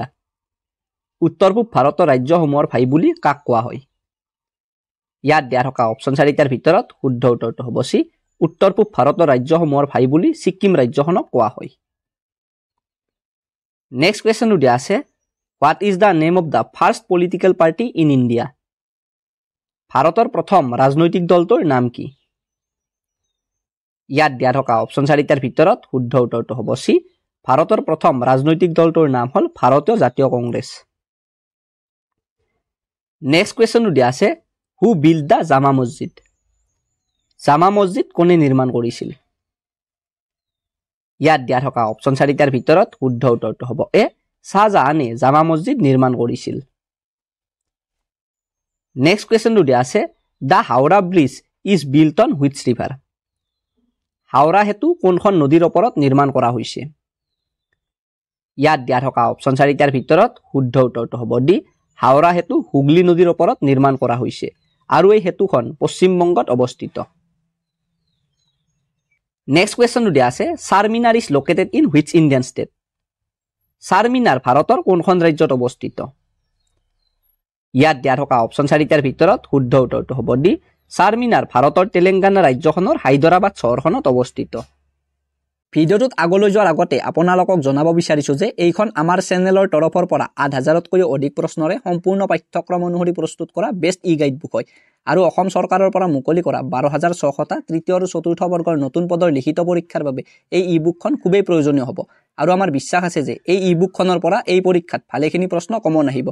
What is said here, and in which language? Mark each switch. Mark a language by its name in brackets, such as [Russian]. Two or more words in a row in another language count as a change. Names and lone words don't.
[Assamese] উত্তৰ পূব ভাৰতৰ ৰাজ্যসমূহৰ ভাই বুলি কাক কোৱা হয়? ইয়াত দিয়া থকা অপশ্যন চাৰিটাৰ ভিতৰত শুদ্ধ উত্তৰটো হ'ব চি। উত্তৰ পূব ভাৰতৰ ৰাজ্যসমূহৰ ভাই বুলি ছিকিম ৰাজ্যখনক কোৱা হয়। নেক্সট কুৱেশ্যনটো দিয়া আছে [English] what is the name of the first political party in India. [Assamese] ভাৰতৰ প্ৰথম ৰাজনৈতিক দলটোৰ নাম কি? ইয়াত দিয়া থকা অপশ্যন চাৰিটাৰ ভিতৰত শুদ্ধ উত্তৰটো হ'ব চি। ভাৰতৰ প্ৰথম ৰাজনৈতিক দলটোৰ নাম হ'ল ভাৰতীয় জাতীয় কংগ্ৰেছ। নেক্সট কুৱেশ্যনটো দিয়া আছে [English] who build the Jama Masjid. [Assamese] জামা মছজিদ কোনে নিৰ্মাণ কৰিছিল? ইয়াত দিয়া থকা অপশ্যন চাৰিটাৰ ভিতৰত শুদ্ধ উত্তৰটো হ'ব এ। শ্বাহজাহানে জামা মছজিদ নিৰ্মাণ কৰিছিল। নেক্সট কুৱেশ্যনটো দিয়া আছে [English] the Howrah bridge is built on which river. [Assamese] হাওৰা সেতু কোনখন নদীৰ ওপৰত নিৰ্মাণ কৰা হৈছে? ইয়াত দিয়া থকা অপশ্যন চাৰিটাৰ ভিতৰত শুদ্ধ উত্তৰটো হ'ব ডি। হাওৰা সেতু হুগলী নদীৰ ওপৰত নিৰ্মাণ কৰা হৈছে আৰু এই সেতুখন পশ্চিমবংগত অৱস্থিত। নেক্সট কুৱেশ্যনটো দিয়া আছে [English] Charminar is located in which Indian state. [Assamese] চাৰমিনাৰ ভাৰতৰ কোনখন ৰাজ্যত অৱস্থিত? ইয়াত দিয়া থকা অপশ্যন চাৰিটাৰ ভিতৰত শুদ্ধ উত্তৰটো হ'ব ডি। চাৰমিনাৰ ভাৰতৰ তেলেংগানা ৰাজ্যখনৰ হায়দৰাবাদ চহৰখনত অৱস্থিত। ভিডিঅ'টোত আগলৈ যোৱাৰ আগতে আপোনালোকক জনাব বিচাৰিছোঁ যে এইখন আমাৰ চেনেলৰ তৰফৰ পৰা ৮,০০০তকৈও অধিক প্ৰশ্নৰে সম্পূৰ্ণ পাঠ্যক্ৰম অনুসৰি প্ৰস্তুত কৰা [English] best e guide book [Assamese] হয় আৰু অসম চৰকাৰৰ পৰা মুকলি কৰা ১২,৬০০টা তৃতীয় আৰু চতুৰ্থ বৰ্গৰ নতুন পদৰ লিখিত পৰীক্ষাৰ বাবে এই [English] e bookখন [Assamese] খুবেই প্ৰয়োজনীয় হ'ব আৰু আমাৰ বিশ্বাস আছে যে এই ই বুকখনৰ পৰা এই পৰীক্ষাত ভালেখিনি প্ৰশ্ন কমন আহিব।